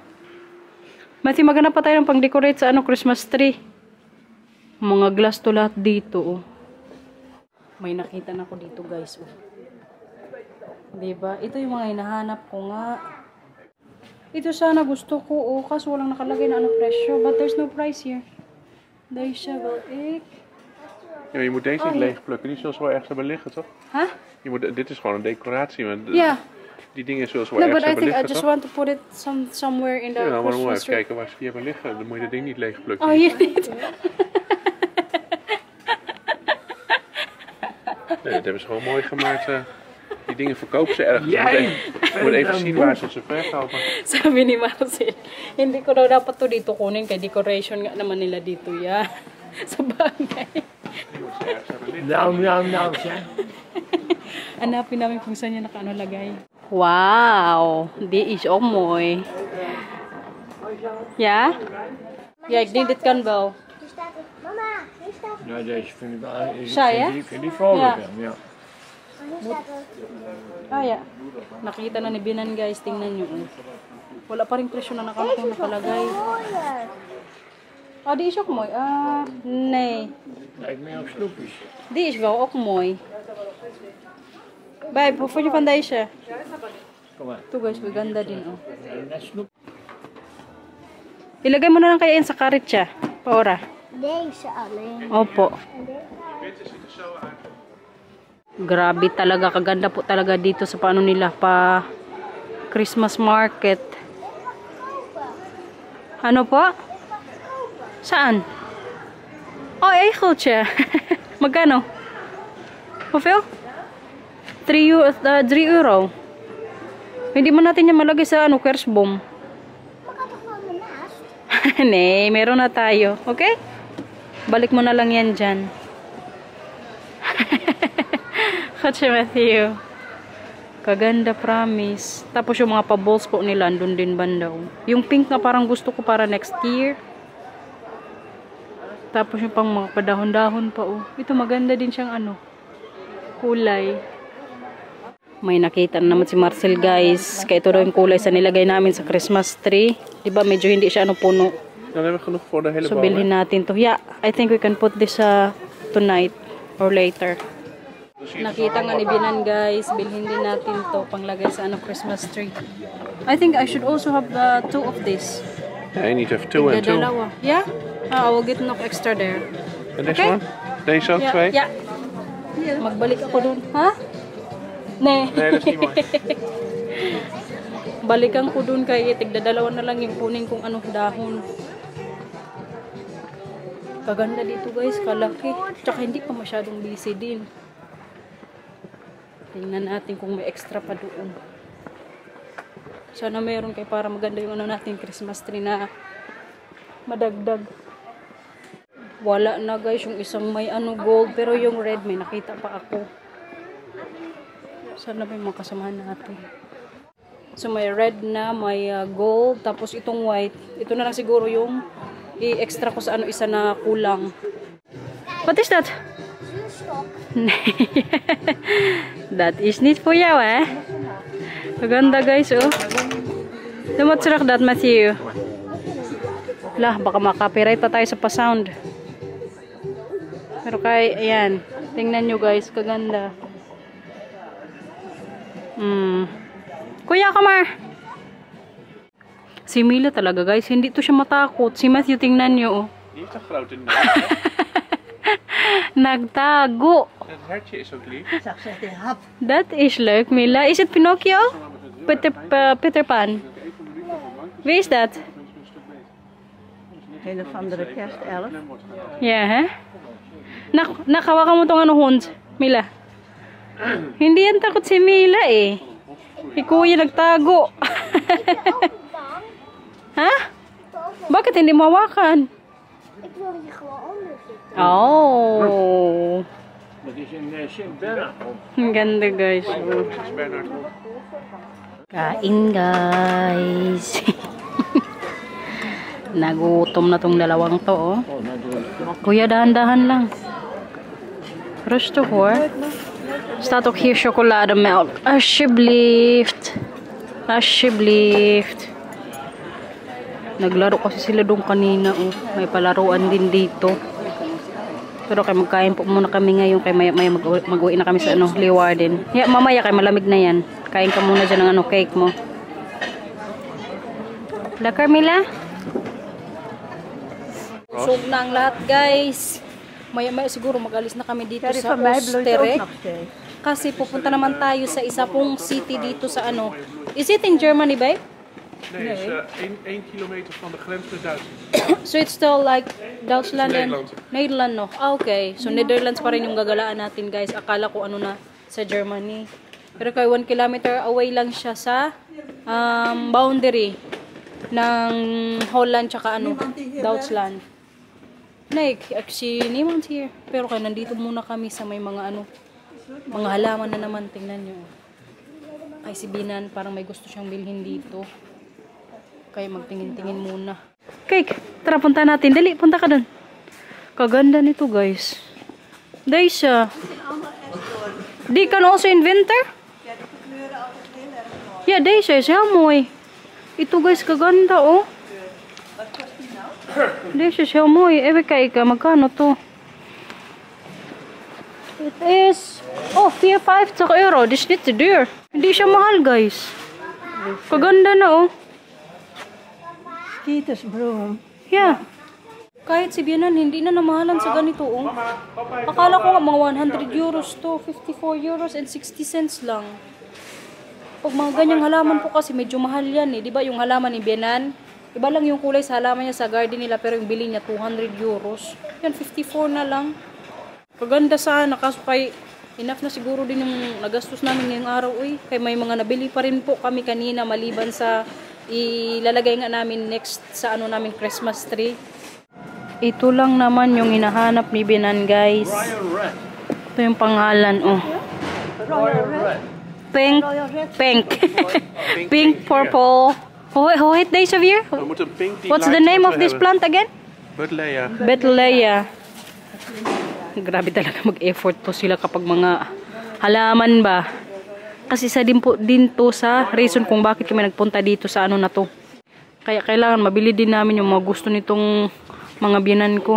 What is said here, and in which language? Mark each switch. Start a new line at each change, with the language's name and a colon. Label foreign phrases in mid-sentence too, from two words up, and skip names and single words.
Filipino: Mati, maghanap pa tayo ng pang-decorate sa
English: Christmas tree.
Filipino: Mga glass to lahat dito, oh. May nakita na ako dito, guys, oh. Diba? Ito yung mga hinahanap ko nga. Ito sana gusto ko, oh. Kaso walang nakalagay na presyo.
English: But there's no price here.
Dutch: Deze wil ik. Ja, je moet deze niet leegplukken. Die zullen ze wel ergens hebben liggen, toch? Huh? Dit is gewoon een decoratie. Maar
English: Yeah.
Dutch: die dingen zullen ze wel
English: No,
Dutch: ergens
English: but I
Dutch: hebben
English: think I
Dutch: liggen,
English: just
Dutch: toch?
English: want to put it somewhere in the
Dutch: Ja, maar dan moet je
English: Christmas
Dutch: even
English: tree.
Dutch: kijken waar ze die hebben liggen. Dan moet je dat ding niet leegplukken. Oh, hier niet. Nee, dat hebben ze gewoon mooi gemaakt. Die dingen verkopen ze ergens. Je moet even zien waar ze verkopen.
Filipino: Sabi ni Marcel, hindi ko daw dapat to dito kunin kay decoration nga naman nila dito ya. Sa bagay.
Dutch: Nou, zeg.
Filipino: Hanapin namin kung saan niya nakaano lagay.
Dutch: Wow, die is ook mooi. Ja? Ja, ik denk dit kan wel. Hier staat het. Mama, hier staat het. Ja, deze vind ik wel. Saai, hè? Vind die vrolijk, ja. Hier staat het. Ah, ja.
Filipino: Nakita na ni Binan, guys. Tingnan nyo. Wala pa rin presyo na nakalagay.
Dutch: Mooier. Oh, die is ook mooi. Nee. Lijkt meer op snoepjes. Die is wel ook mooi. Babe, hoe vond je van deze? Kom maar.
Filipino: Ito guys, maganda din, oh.
Dutch: Net snoep.
Filipino: Ilagay mo na lang kaya yan sa karitsa. Paora.
Dutch: Deze alleen.
Filipino: Opo. Grabe talaga. Kaganda po talaga dito sa paano nila pa
English: Christmas market.
Filipino: Ano po? Saan? Oh, egeltje. Magkano?
Dutch: Hoeveel? 3 euro.
Filipino: Hindi mo natin yan malagay sa kerstboom.
Dutch: Mag toch gewoon ernaast? Nee,
Filipino: meron na tayo. Okay? Balik mo na lang yan dyan. Katsa Matthew. Kaganda, promise. Tapos yung mga pa-balls po nila, andun din bandaw. Yung pink na parang gusto ko para
English: next year.
Filipino: Tapos yung pang mga padahon-dahon pa, oh. Ito maganda din siyang kulay. May nakita na naman si Marcel, guys. Kaya ito daw yung kulay sa nilagay namin sa
English: Christmas tree.
Filipino: Diba medyo hindi siya puno.
Dutch: Dan hebben we genoeg voor de hele
English: So
Dutch: boom.
Filipino: bilhin natin to.
English: Yeah, I think we can put this tonight or later.
Filipino: Nakita nga ni Binan, guys. Bilhin din natin to panglagay sa
English: Christmas tree. I think I should also have 2 of this.
Dutch: Nee, niet even 2 en 2.
Filipino: Dalawa.
English: Yeah? I will get
Dutch: nog extra
English: there.
Dutch: En deze
English: Okay.
Dutch: one? Deze ook 2?
English: Yeah.
Filipino: Magbalik ako dun. Ha?
Dutch: Nee. Nee, dat is niet mooi.
Filipino: Balikan ko dun kay tigdadalawa na lang yung kunin kong dahon. Kaganda dito, guys, kalaki. Tsaka hindi pa masyadong busy din. Tingnan natin kung may extra pa doon. Sana meron kay para maganda yung natin
English: Christmas tree
Filipino: na madagdag. Wala na, guys, yung isang may gold, pero yung red may nakita pa ako. Sana may mga kasamahan natin. So may red na, may gold, tapos itong white. Ito na lang siguro yung i-extra ko sa isa na kulang.
English: What is that? That is
Dutch: niet voor jou, hè?
Filipino: Maganda, guys, oh. Dumot surak dat, Matthew. Lah, baka makapiright pa tayo sa pa-sound. Pero kay, ayan. Tingnan nyo guys, kaganda. Kuya, Kamar! Si Mila talaga guys, hindi to siya matakot. Si Matthew, tingnan nyo.
Dutch: Die heeft een grote neus.
Filipino: Nagtago.
Dutch: Het hertje is ook lief. Zag ze die hap.
English: That is leuk, Mila. Is it Pinocchio? Peter Pan.
Dutch: Wie is dat? Een of andere kerstelf.
English: Yeah, hè?
Filipino: Nakawakan mo tong ano hond, Mila. Hindi yan takot si Mila eh. Si Kuya nagtago. Ha? Bakit hindi mawakan?
Dutch: Ik wil hier gewoon onder zitten. Oh. Dat is een Sint-Bernard.
Filipino: Ang ganda guys.
Dutch: Is Bernard goed?
Filipino: Kain guys. Nagutom na tong dalawang to oh.
Dutch: Oh, natuurlijk.
Filipino: Kuya, dahan-dahan lang.
Dutch: Rustig hoor. Staat ook hier chocolademelk. Alsjeblieft. Alsjeblieft.
Filipino: Naglaro kasi sila doon kanina. Oh. May palaruan din dito. Pero kay magkain po muna kami ngayon. Kay maya mag-uwi na kami sa ano, Leeuwarden. Yeah, mamaya kay malamig na yan. Kain ka muna dyan ng ano, cake mo. La Carmela? Busog na ang lahat guys. Maya siguro mag-alis na kami dito sa Oostere. Kasi pupunta naman tayo sa isa pong city dito sa ano.
English: Is it in Germany, babe?
Dutch: Nee, het is 1 kilometer van de grens met Duitsland.
English: So it's still like Duitsland and Nederland. Nederland, no? Ah, okay.
Filipino: So Netherlands pa rin yung gagalaan natin guys. Akala ko ano na sa Germany. Pero kay 1
English: kilometer away
Filipino: lang siya sa boundary ng Holland tsaka ano, Duitsland.
English: Like, actually, niemand here.
Filipino: Pero kaya nandito muna kami sa may mga ano, mga halaman na naman. Tingnan nyo. Ay, si Binan, parang may gusto siyang bilhin dito. Kaya magtingin-tingin muna. Cake, tara punta natin. Dali, punta ka dun. Kaganda nito guys.
Dutch: Deze. Die kan also in winter? Ja, deze is heel mooi.
Filipino: Ito guys, kaganda oh.
Dutch: Deze is heel mooi. Even kijken,
Filipino: magkano to?
English: It is,
Dutch: oh, 54 euro. Dit is niet te duur.
Filipino: Hindi siya mahal guys. Kaganda na oh.
Dutch: Kietesbroom.
English: Yeah.
Filipino: Kahit si Bianan, hindi na namahalan sa ganito oh. Akala ko nga mga 100 euros to, 54
English: euros and 60 cents
Filipino: lang. Pag mga ganyang halaman po kasi medyo mahal yan eh. Diba yung halaman ni Bianan? Iba lang yung kulay sa halaman niya sa garden nila pero yung bili niya 200 euros. Yan, 54 na lang. Kaganda sana kaso kay enough na siguro din yung nagastos namin ngayong araw eh. Kaya may mga nabili pa rin po kami kanina maliban sa ilalagay nga namin next sa ano namin
English: Christmas tree.
Filipino: Ito lang naman yung hinahanap ni Binan guys. Ito yung pangalan oh.
English: Pink, pink. Pink, purple. Wait, days of year?
Dutch: We moeten pink die
English: What's the lights name of
Dutch: moeten
English: this
Dutch: hebben.
English: plant again? Buddleia. Betlea.
Filipino: Grabe talaga mag-effort po sila kapag mga halaman ba. Kasi isa din to sa reason kung bakit kami nagpunta dito sa ano na to. Kaya kailangan mabili din namin yung mga gusto nitong mga biyanan ko.